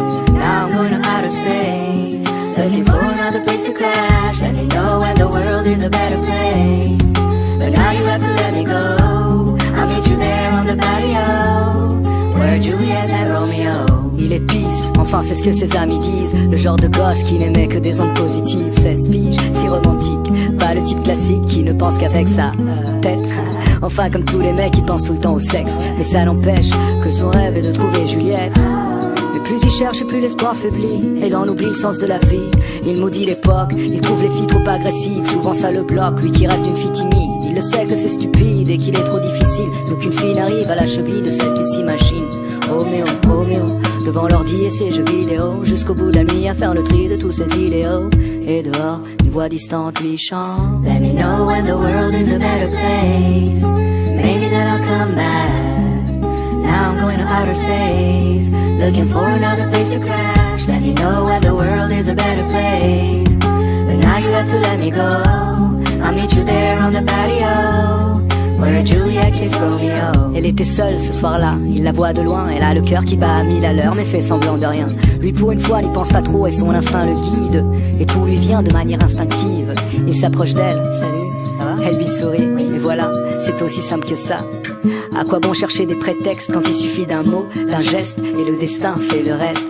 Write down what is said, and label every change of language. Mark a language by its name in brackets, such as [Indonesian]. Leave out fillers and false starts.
[English] Now I'm going to outer space, looking for another place to crash. Let me know when the world is a better place, but now you have to let me go. I'll meet you there on the patio, where Juliet met Romeo. [French] Il est pisse, enfin c'est ce que ses amis disent. Le genre de gosse qui n'aimait que des ondes positives. 16 piges, si romantique, pas le type classique qui ne pense qu'avec sa tête. Enfin comme tous les mecs qui pensent tout le temps au sexe. Mais ça n'empêche que son rêve est de trouver Juliette. Mais plus il cherche et plus l'espoir faiblit, et il en oublie le sens de la vie. Il maudit l'époque, il trouve les filles trop agressives. Souvent ça le bloque, lui qui rêve d'une fille timide. Il le sait que c'est stupide et qu'il est trop difficile, qu'aucune fille n'arrive à la cheville de celle qu'il s'imagine. Roméo, Roméo, devant l'ordi et ses jeux vidéo, jusqu'au bout de la nuit à faire le tri de tous ses idéaux. Et dehors, une voix distante lui chante [English] Let me know when the world is a better place, maybe then I'll come back. Now I'm going to outer space, looking for another place to crash. Let me know when the world is a better place, but now you have to let me go. I'll meet you there on the patio, where Juliet kissed Romeo. [French] Elle était seule ce soir-là, il la voit de loin. Elle a le cœur qui bat à 1000 à l'heure, mais fait semblant de rien. Lui pour une fois n'y pense pas trop et son instinct le guide, et tout lui vient de manière instinctive. Il s'approche d'elle, salut, ça va? Elle lui sourit, et voilà, c'est aussi simple que ça. À quoi bon chercher des prétextes quand il suffit d'un mot, d'un geste, et le destin fait le reste.